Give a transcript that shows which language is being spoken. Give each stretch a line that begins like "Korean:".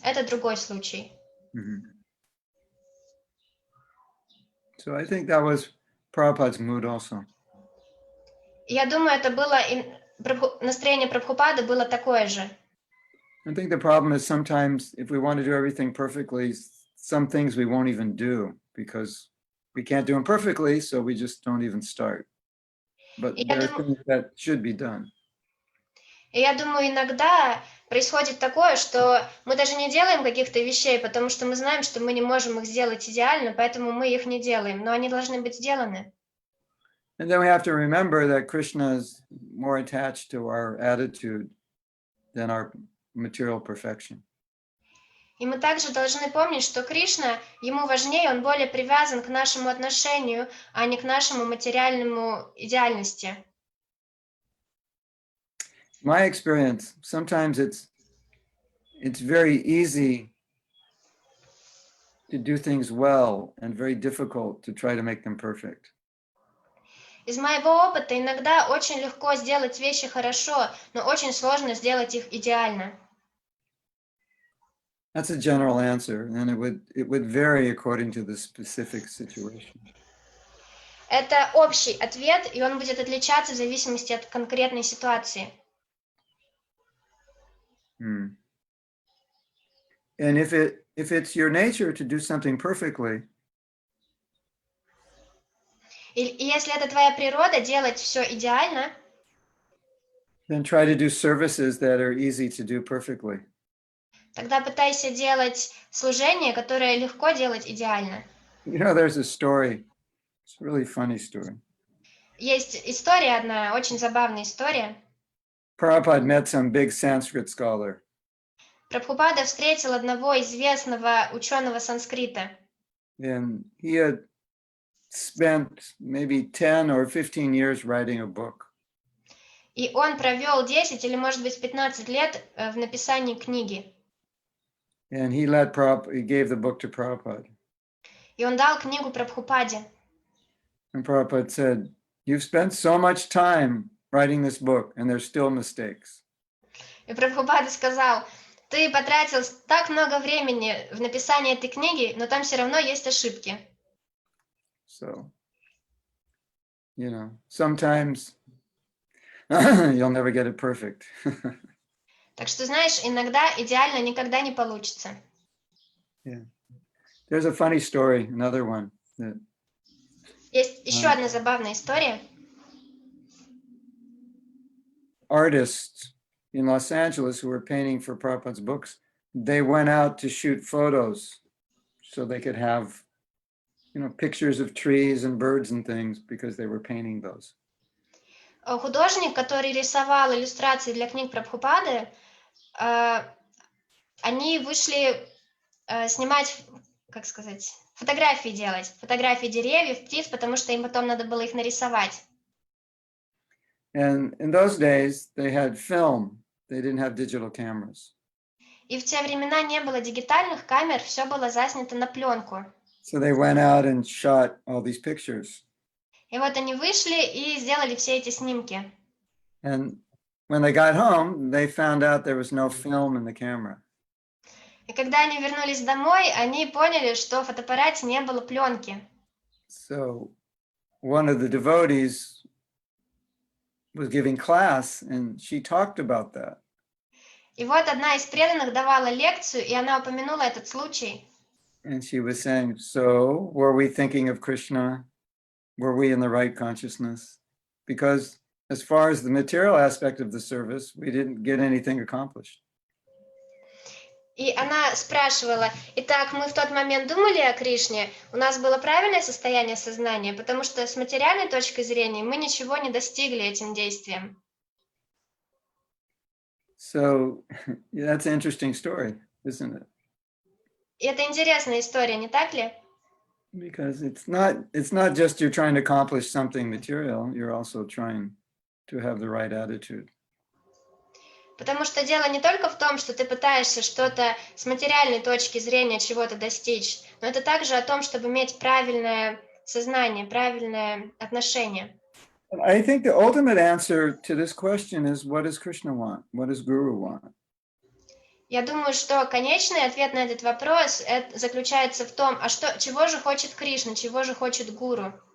Russian: Это другой случай. Mm-hmm.
English: So I think that was Prabhupada's mood also.
Russian: Я думаю, это было настроение Прабхупады было такое же.
English: I think the problem is sometimes if we want to do everything perfectly, some things we won't even do because we can't do them perfectly, so we just don't even start. But there are things that should be done.
Russian: И я думаю, иногда происходит такое, что мы даже не делаем каких-то вещей, потому что мы знаем, что мы не можем их сделать идеально, поэтому мы их не делаем, но они должны быть сделаны.
English: And then we have to remember that Krishna is more attached to our attitude than our material perfection.
Russian: И мы также должны помнить, что Кришна, ему важнее, он более привязан к нашему отношению, а не к нашему материальному идеальности.
English: My experience, sometimes it's very easy to do things well and very difficult to try to make them perfect.
Russian: Из моего опыта иногда очень легко сделать вещи хорошо, но очень сложно сделать их идеально.
English: That's a general answer, and it would vary according to the specific situation.
Russian: Это общий ответ, и он будет отличаться в зависимости от конкретной ситуации.
English: And if it's your nature to do something perfectly,
Russian: И если это твоя природа делать все идеально,
English: then try to do services that are easy to do perfectly.
Russian: тогда пытайся делать служение, которое легко делать идеально.
English: You know, there's a story. It's a really funny story.
Russian: Есть история одна, очень забавная история.
English: Prabhupada met some big Sanskrit scholar.
Russian: Прабхупада встретил одного известного ученого санскрита.
English: And he had spent maybe 10 or 15 years writing a book.
Russian: И он провел 10 или, может быть, 15 лет в написании книги.
English: And he gave the book to Prabhupada.
Russian: И он дал книгу Прабхупаде.
English: And Prabhupada said, "You've spent so much time writing this book, and there's still mistakes."
Russian: И Прабхупада сказал: ты потратил так много времени в написании этой книги, но там все равно есть ошибки.
English: So, you know, sometimes you'll never get it perfect.
Russian: Так что, знаешь, иногда идеально никогда не получится.
English: Yeah. There's a funny story, another one. That,
Russian: Есть еще одна забавная история.
English: artists in Los Angeles who were painting for Prabhupada's books, they went out to shoot photos so they could have, you know, pictures of trees and birds and things because they were painting those.
Russian: Художник, который рисовал иллюстрации для книг Прабхупады, они вышли снимать, как сказать, фотографии делать, фотографии деревьев, птиц, потому что им потом надо было их нарисовать.
English: And in those days, they had film. They didn't have digital cameras.
Russian: И в те времена не было дигитальных камер, все было заснято на пленку.
English: So they went out and shot all these pictures.
Russian: И вот они вышли и сделали все эти снимки.
English: And when they got home, they found out there was no film in the camera.
Russian: И когда они вернулись домой, они поняли, что в фотоаппарате не было пленки.
English: So one of the devotees was giving class, and she talked about that.
Russian: И вот одна из преданных давала лекцию, и она упомянула этот случай.
English: And she was saying, so were we thinking of Krishna? Were we in the right consciousness? Because as far as the material aspect of the service, we didn't get anything accomplished.
Russian: И она спрашивала: итак, мы в тот момент думали о Кришне, у нас было правильное состояние сознания, потому что с материальной точки зрения мы ничего не достигли этим действием.
English: So yeah, that's an interesting story, isn't it?
Russian: И это интересная история, не так ли?
English: Because it's not just you're trying to accomplish something material, you're also trying to have the right attitude.
Russian: Потому что дело не только в том, что ты пытаешься что-то с материальной точки зрения чего-то достичь, но это также о том, чтобы иметь правильное сознание, правильное отношение.
English: I think the ultimate answer to this question is, what does Krishna want? What does Guru want?
Russian: Я думаю, что конечный ответ на этот вопрос заключается в том, а чего же хочет Кришна, чего же хочет Гуру.